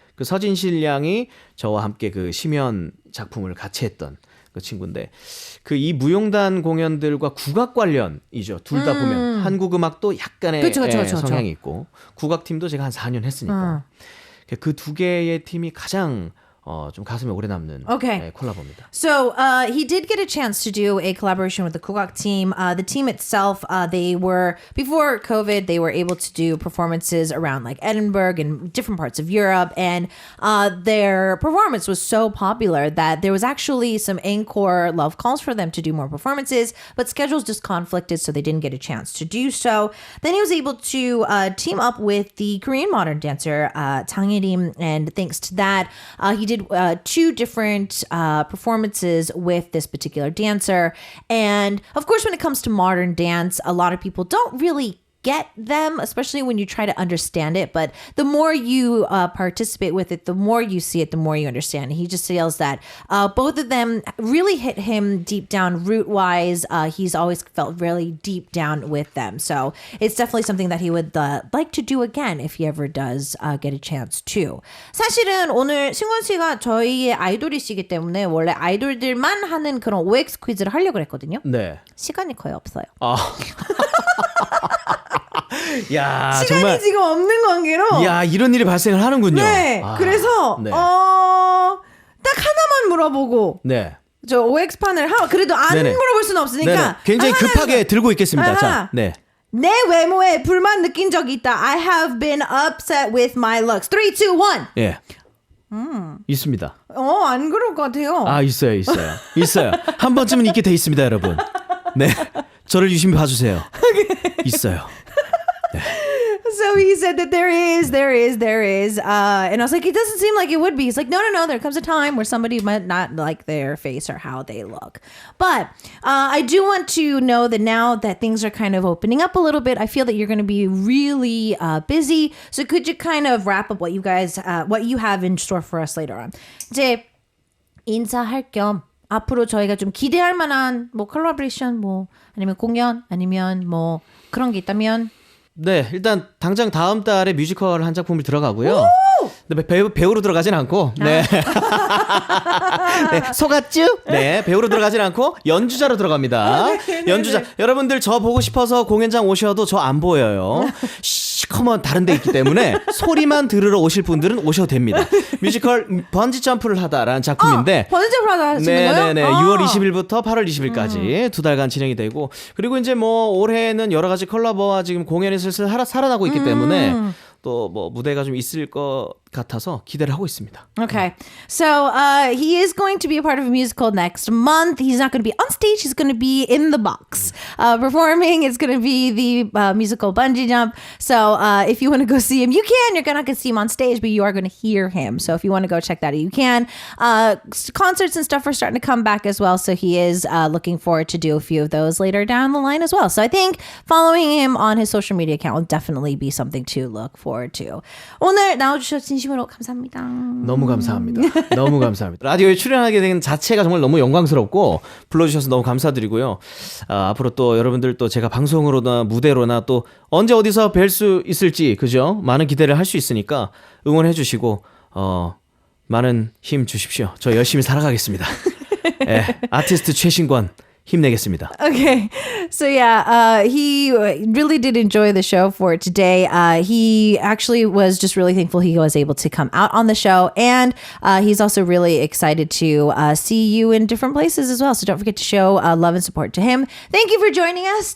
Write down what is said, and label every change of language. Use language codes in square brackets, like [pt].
[ko] 그 서진실 양이 저와 함께 그 시면 작품을 같이 했던 그 친구인데, 그 이 무용단 공연들과 국악 관련이죠. 둘 다 보면 한국 음악도 약간의 성향이 있고 국악팀도 제가 한 4년 했으니까 그 두 개의 팀이 가장 좀 가슴에 오래 남는 [en] Okay. [ko] 네, 콜라보입니다. [en] So he did get a chance to do a collaboration with the Kugak team. The team itself, they were, before COVID, they were able to do performances around like Edinburgh and different parts of Europe. And their performance was so popular that there was actually some encore love calls for them to do more performances, but schedules just conflicted, so they didn't get a chance to do so. Then he was able to team up with the Korean modern dancer, Jang Il-im, and thanks to that, he did two different performances with this particular dancer. And of course, when it comes to modern dance, a lot of people don't really get them, especially when you try to understand it. But the more you participate with it, the more you see it, the more you understand. He just feels that both of them really hit him deep down root-wise. He's always felt really deep down with them. So it's definitely something that he would like to do again if he ever does get a chance to. [ko] 사실은 오늘 승원 씨가 저희의 아이돌이시기 때문에 원래 아이돌들만 하는 그런 OX 퀴즈를 하려고 했거든요. 네. 시간이 거의 없어요. 야, 시간이 정말 지금 없는 관계로. 야, 이런 일이 발생을 하는군요. 네. 그래서 네. 딱 하나만 물어보고 네. 저 OX판을 그래도 안 네네. 물어볼 수는 없으니까 네네. 굉장히 급하게 들고 있겠습니다. 자, 네. 내 외모에 불만 느낀 적이 있다. [en] I have been upset with my looks. [ko] 3, 2, 1. 예. 있습니다. 안 그럴 것 같아요. 있어요. 있어요. 한 번쯤은 있게 돼 있습니다, 여러분. 네. 저를 유심히 봐주세요. 있어요. [en] So he said that there is. And I was like, it doesn't seem like it would be. He's like, no. There comes a time where somebody might not like their face or how they look. But I do want to know that now that things are kind of opening up a little bit, I feel that you're going to be really busy. So could you kind of wrap up what you have in store for us later on? [ko] 이제 인사할 겸 앞으로 저희가 좀 기대할 만한 뭐 콜라보레이션 뭐 아니면 공연 아니면 뭐 그런 게 있다면 네, 일단 당장 다음 달에 뮤지컬 한 작품이 들어가고요. 네, 배우로 들어가진 않고, 네. 네, 속았쥬? 네, 배우로 들어가진 않고 연주자로 들어갑니다. 연주자. 여러분들 저 보고 싶어서 공연장 오셔도 저 안 보여요. 시커먼 다른 데 있기 때문에 소리만 들으러 오실 분들은 오셔도 됩니다. 뮤지컬 번지 점프를 하다라는 작품인데 번지 점프를 하다 하시는 거예요? 네네네. 6월 20일부터 8월 20일까지 두 달간 진행이 되고 그리고 이제 뭐 올해는 여러 가지 콜라보와 지금 공연이 슬슬 살아나고 있기 때문에 또 뭐 무대가 좀 있을 것 같아서 기대를 하고 있습니다. [en] Okay. So he is going to be a part of a musical next month. He's not going to be on stage. He's going to be in the box performing. It's going to be the musical Bungee Jump. So if you want to go see him, you can. You're not going to see him on stage, but you are going to hear him. So if you want to go check that out, you can. Concerts and stuff are starting to come back as well. So he is looking forward to do a few of those later down the line as well. So I think following him on his social media account will definitely be something to look forward to. [ko] 오늘 나와주셔서 진심으로 감사합니다. 너무 감사합니다. 너무 감사합니다. 라디오에 출연하게 된 자체가 정말 너무 영광스럽고 불러주셔서 너무 감사드리고요. 앞으로 또 여러분들 또 제가 방송으로나 무대로나 또 언제 어디서 뵐 수 있을지 그죠? 많은 기대를 할 수 있으니까 응원해 주시고 많은 힘 주십시오. 저 열심히 살아가겠습니다. 네, 아티스트 최신권 힘내겠습니다. [en] Okay. So yeah, he really did enjoy the show for today. He actually was just really thankful he was able to come out on the show. And he's also really excited to see you in different places as well. So don't forget to show love and support to him. Thank you for joining us.